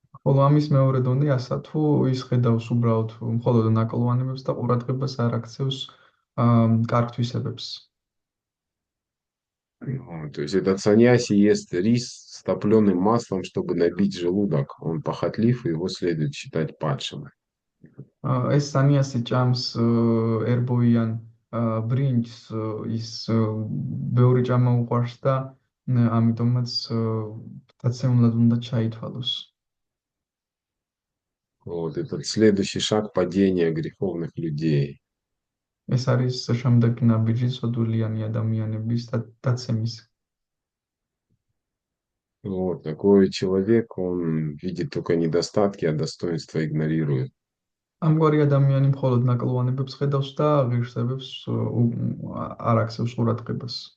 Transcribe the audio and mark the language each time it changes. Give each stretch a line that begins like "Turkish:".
Georgian: ხოლო ამის მეორე დონე ასა თუ ის ხედავს უბრალოდ მხოლოდ ნაკოლოვანებებს და ყურადღებას არ აქცევს კარგ თვისებებს.
Russian: То есть этот саньяси ест рис с топленым маслом, чтобы набить желудок. Он похотлив, и его следует считать падшим.
Georgian: ეს სანიასი ჭამს ერბოიან ბრინჯს, ის ბევრი ჭამა უყვარს და ამიტომაც დაცემულად უნდა ჩაითვალოს.
Russian: Вот этот следующий шаг падения греховных людей.
Georgian: ეს არის შემდეგი ნაბიჯი სოდულიანი ადამიანების დაცემის.
Russian: Вот такой человек, он видит только недостатки, а достоинства игнорирует.
Georgian: ამგვარი ადამიანი მხოლოდ ნაკლოვანებებს ხედავს და ღირსებებს არ აქცევს ყურადღებას.